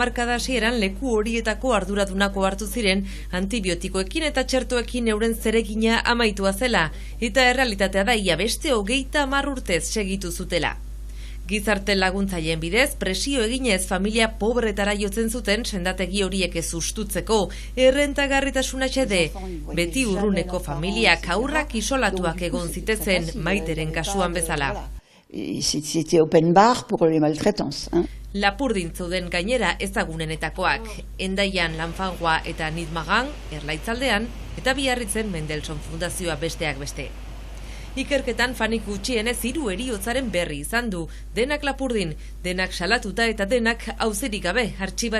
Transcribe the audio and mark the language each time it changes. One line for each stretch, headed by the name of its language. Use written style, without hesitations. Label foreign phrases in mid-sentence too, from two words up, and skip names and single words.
Basque: hamarkada hasieran leku horietako arduradunako hartu ziren antibiotikoekin eta txertoekin euren zeregina amaitua zela, eta errealitatea da ia beste 30 urtez segitu zutela. Gizarte laguntzaileen bidez, presio eginez familia pobretara jotzen zuten sendategi horiek ez ustutzeko, errentagarritasuna xede, beti urruneko familiak haurrak isolatuak egon zitezen Maiteren kasuan bezala.
French: C'était
English: open bar
French: pour les maltraitants.
Basque: Lapurdin zeuden gainera ezagunenetakoak, Hendaian Lanfangua eta Nitmagan, Erlaitzaldean, eta Biarritzen Mendelssohn Fundazioa besteak beste. Ikerketan Fanik gutxienez 3 heriotzaren berri izan du, denak Lapurdin, denak salatuta eta denak auzirik gabe artxibatuta.